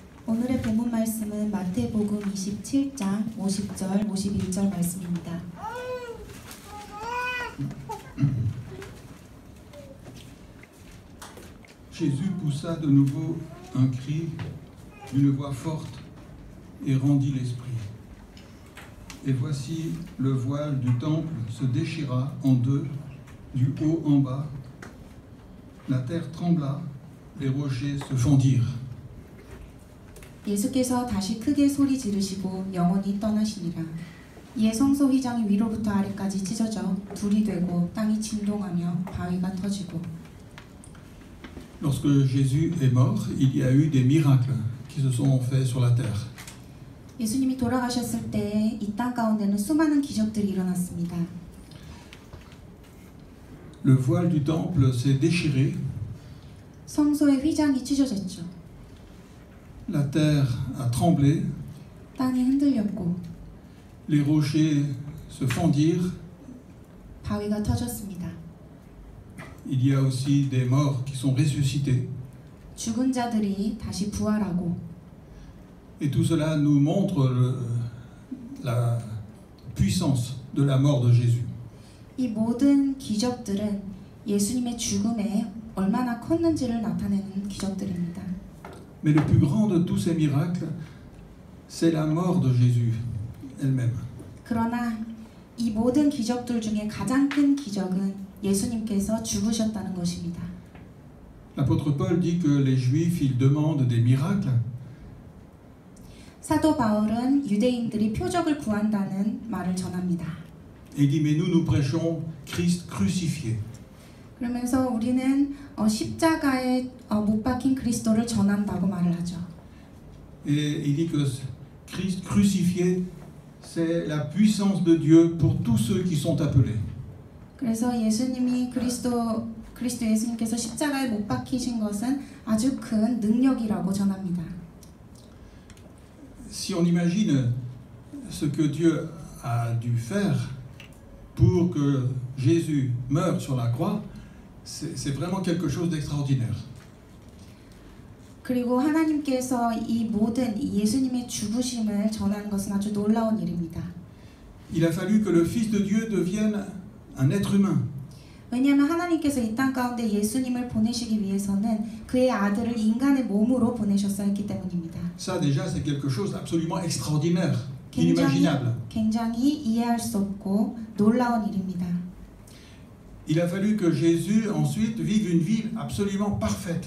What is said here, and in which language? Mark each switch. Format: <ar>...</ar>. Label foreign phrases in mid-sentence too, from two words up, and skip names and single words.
<ko>오늘의 본문 말씀은 마태복음 27장 50절, 51절 말씀입니다.</ko> <fr>Jésus poussa de nouveau un cri d'une voix forte et rendit l'esprit. Et voici le voile du temple se déchira en deux, du haut en bas. La terre trembla, les rochers se fondirent.</fr> <ko>예수께서 다시 크게 소리 지르시고 영원히 떠나시니라. 이에 성소 휘장이 위로부터 아래까지 찢어져 둘이 되고 땅이 진동하며 바위가 터지고.</ko> <fr>Lorsque Jésus est mort, il y a eu des miracles qui se sont faits sur la terre.</fr> <ko>예수님이 돌아가셨을 때 이 땅 가운데는 수많은 기적들이 일어났습니다.</ko> <fr>Le voile du temple s'est déchiré.</fr> <ko>성소의 휘장이 찢어졌죠.</ko> <fr>La terre a tremblé.</fr> <ko>땅이 흔들렸고.</ko> <fr>Les rochers se fondirent.</fr> <ko>바위가 터졌습니다.</ko> <fr>Il y a aussi des morts qui sont ressuscités.</fr> <ko>죽은 자들이 다시 부활하고.</ko> <fr>Et tout cela nous montre la puissance de la mort de Jésus.</fr> <ko>이 모든 기적들은 예수님의 죽음에 얼마나 컸는지를 나타내는 기적들입니다.</ko> <fr>Mais le plus grand de tous ces miracles, c'est la mort de Jésus elle-même.</fr> <ko>그러나 이 모든 기적들 중에 가장 큰 기적은 예수님께서 죽으셨다는 것입니다.</ko> <fr>L'apôtre Paul dit que les Juifs, ils demandent des miracles.</fr> <ko>사도 바울은 유대인들이 표적을 구한다는 말을 전합니다.</ko> <fr>Et il dit mais nous prêchons Christ crucifié.</fr> <ko>그러면서 우리는 십자가에 못 박힌 그리스도를 전한다고 말을 하죠.</ko> <fr>Et il dit que Christ crucifié, c'est la puissance de Dieu pour tous ceux qui sont appelés.</fr> <ko>그래서 예수님이 그리스도 예수님께서 십자가에 못 박히신 것은 아주 큰 능력이라고 전합니다.</ko> <fr>Si on imagine ce que Dieu a dû faire pour que Jésus meure sur la croix, c'est vraiment quelque chose d'extraordinaire.</fr> <ko>그리고 하나님께서 이 모든 예수님의 죽으심을 전하는 것은 아주 놀라운 일입니다.</ko> <fr>Il a fallu que le Fils de Dieu devienne un être humain.</fr> <ko>왜냐하면 하나님께서 이 땅 가운데 예수님을 보내시기 위해서는 그의 아들을 인간의 몸으로 보내셨어야 했기 때문입니다.</ko> <fr>Ça déjà c'est quelque chose d'absolument extraordinaire, inimaginable.</fr> <ko>굉장히 이해할 수 없고 놀라운 일입니다.</ko> <fr>Il a fallu que Jésus ensuite vive une vie absolument parfaite.</fr>